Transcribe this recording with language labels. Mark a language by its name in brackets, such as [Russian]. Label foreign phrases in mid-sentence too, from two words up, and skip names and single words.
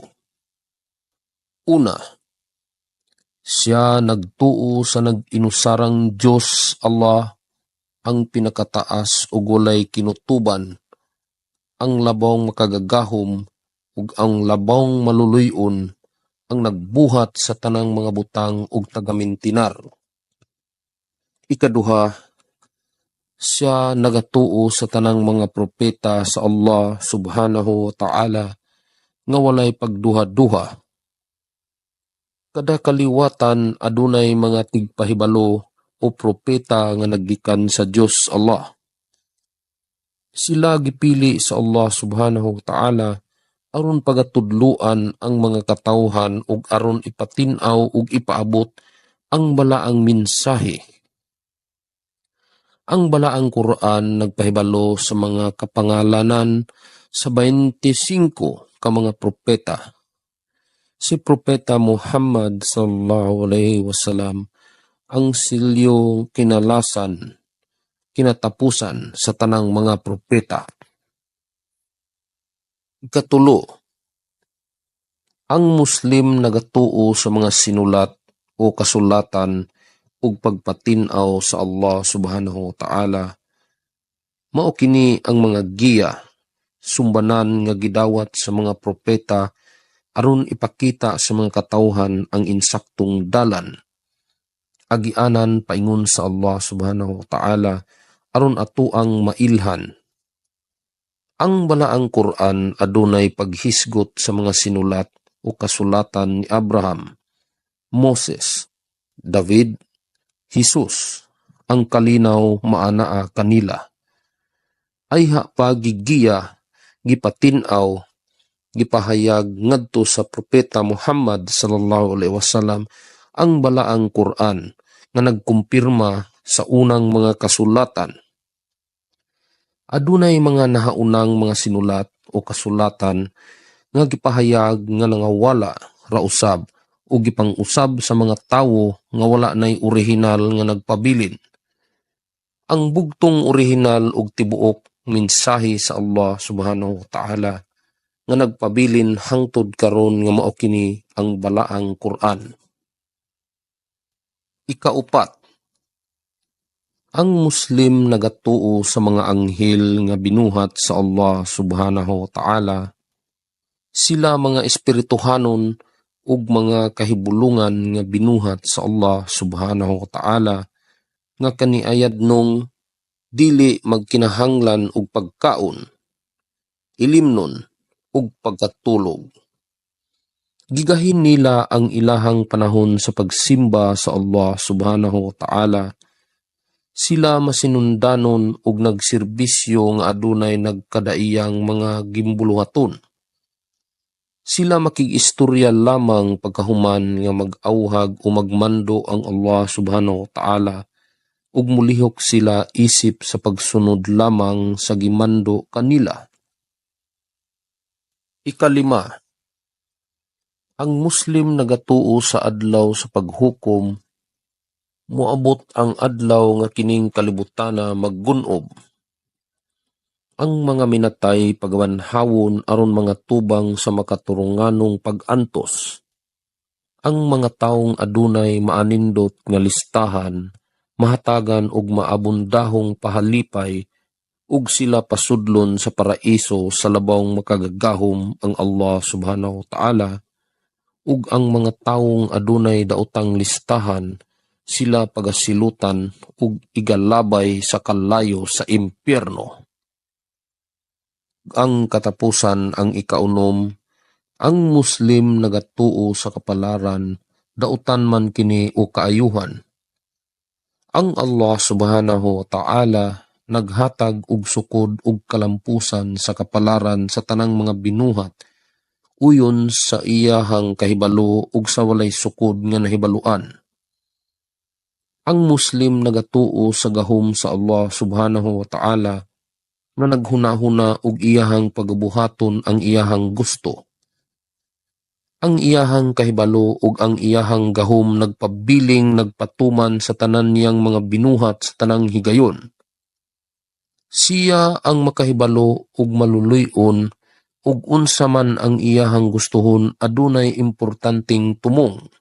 [Cebuano] Una, siya nagtuo sa nag-inusarang Diyos Allah, ang pinakataas ug walay kinutuban, ang labong makagagahom ug ang labong maluluyon, ang nagbuhat sa tanang mga butang ug tagamintinar. Ikaduha, siya nagatuo sa tanang mga propeta sa Allah [Arabic] سبحانه وتعالى [Cebuano] nga walay pagduha-duha. Kada kaliwatan adunay mga tigpahibalo o propeta nga naggikan sa Diyos Allah. Sila gipili sa Allah [Arabic] سبحانه وتعالى [Cebuano] aron pagatudluan ang mga katawhan ug aron ipatinaw ug ipaabot ang balaang mensahe. Ang balaang Quran nagpahibalo sa mga kapangalanan sa 25 ka mga propeta. Si Propeta Muhammad [Arabic] صلى الله عليه وسلم [Cebuano] ang silyo kinatapusan sa tanang mga propeta. Ikatulo, ang Muslim nagatuo sa mga sinulat o kasulatan ug pagpatinaw sa Allah [Arabic] سبحانه وتعالى. [Cebuano] Mao kini ang mga giya, sumbanan nga gidawat sa mga propeta aron ipakita sa mga katawhan ang insaktong dalan. Agianan paingon sa Allah [Arabic] سبحانه وتعالى [Cebuano] aron atuang mailhan. Ang balaang Quran adunay paghisgot sa mga sinulat o kasulatan ni Abraham, Moses, David, Jesus, ang kalinaw maanaa kanila. Ayha pa gigiya, gipatinaw, gipahayag ngadto sa propeta Muhammad [Arabic] صلى الله عليه وسلم [Cebuano] ang balaang Quran nga nagkumpirma sa unang mga kasulatan. Adunay mga nahaunang mga sinulat o kasulatan nga gipahayag nga nangawala ra usab o gipang-usab sa mga tawo nga wala nay orihinal nga nagpabilin. Ang bugtong orihinal ug tibuok mensahe sa Allah [Arabic] سبحانه وتعالى [Cebuano] nga nagpabilin hangtod karon nga mao kini ang balaang Quran. Ikaupat, ang Muslim nagatuo sa mga anghel nga binuhat sa Allah [Arabic] سبحانه وتعالى. [Cebuano] Sila mga espirituhanon ug mga kahibulungan nga binuhat sa Allah [Arabic] سبحانه وتعالى [Cebuano] nga kaniayad nung dili magkinahanglan og pagkaon, ilimnon ug pagkatulog. Gigahin nila ang ilahang panahon sa pagsimba sa Allah [Arabic] سبحانه وتعالى. [Cebuano] Sila masinundanon ug nagserbisyo nga adunay nagkadaiyang mga gimbuluhaton. Sila makig-istorya lamang pagkahuman nga mag-awhag o magmando ang Allah [Arabic] سبحانه وتعالى [Cebuano] ug mulihok sila isip sa pagsunod lamang sa gimando kanila. Ikalima, ang Muslim nagatuo sa adlaw sa paghukom. Moabot ang adlaw nga kining kalibutana maggunob. Ang mga minatay pagawanhawon aron mga tubang sa makaturunganong pag-antos. Ang mga taong adunay maanindot nga listahan, mahatagan og maabundahong pahalipay ug sila pasudlon sa paraiso sa labawng makagagahom ang Allah [Arabic] سبحانه وتعالى, [Cebuano] ug ang mga taong adunay daotang listahan sila pagasilutan ug igalabay sa kalayo sa impyerno. ang katapusan ang ikaunom, ang Muslim nagatuo sa kapalaran, dautan man kini o kaayuhan. Ang Allah [Arabic] سبحانه وتعالى [Cebuano] naghatag og sukod og kalampusan sa kapalaran sa tanang mga binuhat, uyon sa iyahang kahibalo ug sa walay sukod nga nahibaluan. Ang Muslim nagatuo sa gahom sa Allah [Arabic] سبحانه وتعالى [Cebuano] na naghunahuna og iyahang pagabuhaton ang iyahang gusto. Ang iyahang kahibalo ug ang iyahang gahom nagpabiling nagpatuman sa tanan niyang mga binuhat sa tanang higayon. Siya ang makahibalo ug maluluy-on ug unsa man ang iyahang gustuhon adunay importanteng tumong.